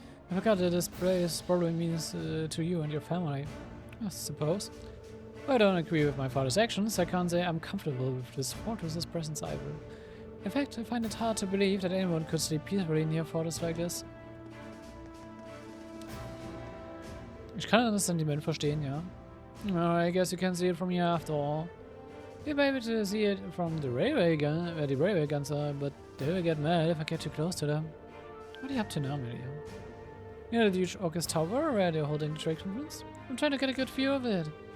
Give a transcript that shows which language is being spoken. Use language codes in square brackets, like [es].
[en] I forgot that this place probably means to you and your family, I suppose. I don't agree with my father's actions. I can't say I'm comfortable with this fortress's presence either. In fact, I find it hard to believe that anyone could sleep peacefully near a fortress like this. [de] Ich kann das Sentiment verstehen, ja. [en] I guess you can see it from here after all. You'll be able to see it from the railway gun, where the railway guns are, but they will get mad if I get too close to them. What are you up to now, Amelia? Near the huge Orcus Tower, where they're holding the trade conference? I'm trying to get a good view of it.